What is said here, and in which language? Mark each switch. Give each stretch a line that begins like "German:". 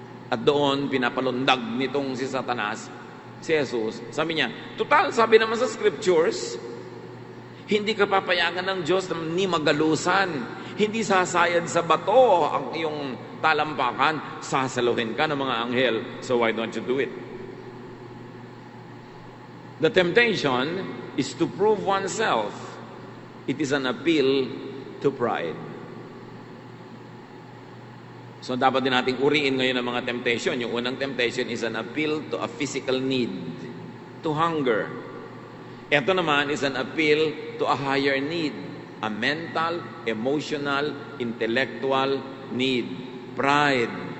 Filipino: At doon pinapalundag nitong si Satanas, si Jesus. Sabi niya, total, sabi naman sa scriptures, hindi ka papayagan ng Diyos na ni magalusan. Hindi sasayad sa bato ang iyong talampakan. Sasaluhin ka ng mga anghel.
English: So why don't you do it? The temptation is to prove oneself. It is an appeal to pride.
Filipino: So dapat din nating uriin ngayon ang mga temptation. Yung unang
English: temptation is an appeal to a physical need, to hunger.
Filipino: Ito naman
English: is an appeal to a higher need, a mental, emotional, intellectual need, pride.